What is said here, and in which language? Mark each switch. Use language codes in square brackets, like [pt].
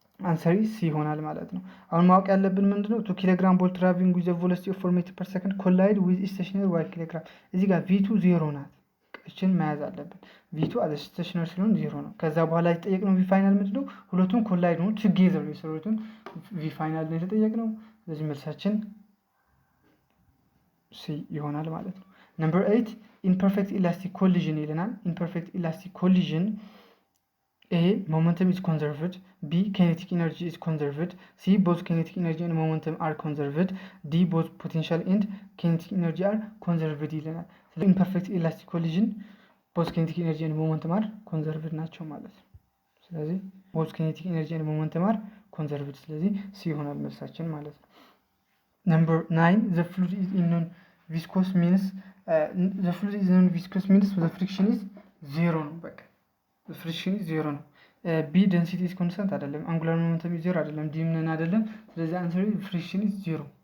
[am] አንሰሪ ሲ ይሆናል ማለት ነው። አሁን ማወቅ ያለብን ምንድነው [en] 2 ኪሎግራም ቦል ትራቭሊንግ ዊዝ ቬሎሲቲ ኦፍ 4 ሜትር ፐር ሰከንድ ኮላይድ ዊዝ ስቴሽነሪ 1 ኪሎግራም። [am] እዚህ ጋር ቪ2 0 ናት። እችን መያዝ አለብን። ቪ2 አዘ ስቴሽነሪ ስለሆነ 0 ነው። ከዛ በኋላ የተጠየቅነው ቪ ፋይናል ምንድነው ሁለቱም ኮላይድ ነው ቱጌዘር የሰሩትን ቪ ፋይናል ነው የተጠየቅነው። ስለዚህ መልሳችን ሲ ይሆናል ማለት ነው። ነምበር 8 ኢምፐርፌክት ኢላስቲክ ኮሊዥን ይለናል። ኢምፐርፌክት ኢላስቲክ ኮሊዥን A. [en] Momentum is conserved. B. Kinetic energy is conserved. C. Both kinetic energy and momentum are conserved. D. Both potential and kinetic energy are conserved ይለናል። ስለዚህ imperfect elastic collision both kinetic energy and momentum are conserved [am] ናቸው ማለት ነው። [en] ስለዚህ both kinetic energy and momentum are conserved ስለዚህ C [am] ይሆናል መልሳችን ማለት ነው። [en] Number 9 the fluid is in non-viscous means the fluid is in non-viscous means the friction is 0 [am] ነው በቃ ፍሪክሽን 0 ነው። [en] ቢ ደንሲቲ ኢዝ ኮንስታንት አይደለም። አንጉላር ሞመንተም 0 አይደለም። [am] ዲ ምን አይደለም። ስለዚህ [en] አንሰር ፍሪክሽን ኢዝ 0